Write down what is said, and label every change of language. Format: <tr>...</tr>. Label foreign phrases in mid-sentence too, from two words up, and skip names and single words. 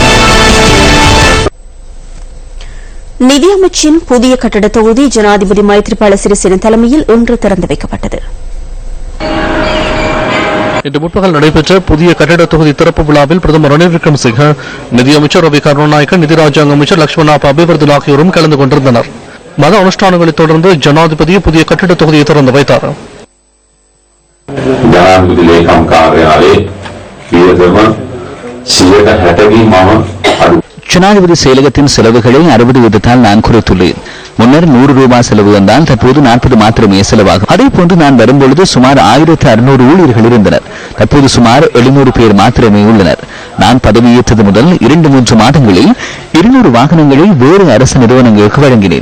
<ta>நிதியமைச்சின் புதிய கட்டட தொகுதி ஜனாதிபதி மைத்ரிபால சிறிசேன தலைமையில் இன்று திறந்து வைக்கப்பட்டது. இன்று முற்பகல் நடைபெற்ற புதிய கட்டட தொகுதி திறப்பு விழாவில் பிரதமர் ரணில் விக்ரமசிங்க, நிதியமைச்சர் ரவி கருணாநாயக்க, நிதி ராஜாங்க அமைச்சர் லட்சுமணாப அபிவர்தன் ஆகியோரும் கலந்து கொண்டிருந்தனர். மத அனுஷ்டானங்களை தொடர்ந்து ஜனாதிபதி புதிய கட்டட தொகுதியை திறந்து வைத்தார்.</ta> <si>ජනාධිපති ලේකම් කාර්යාලයේ වියදම 60%</si> <ta>ஜனாதிபதி செயலகத்தின் செலவுகளை 60 வீதத்தால் நான் குறைத்துள்ளேன். முன்னர் 100 ரூபாய் செலவு வந்தால் தற்போது 40 மாத்திரமே செலவாகும். அதேபோன்று நான் வரும்பொழுது சுமார் 1600 ஊழியர்கள் இருந்தனர். தற்போது சுமார் 700 பேர் மாத்திரமே உள்ளனர். நான் பதவியேற்றது முதல் 2-3 மாதங்களில் 200 வாகனங்களை வேறு அரசு நிறுவனங்களுக்கு வழங்கினேன்.</ta>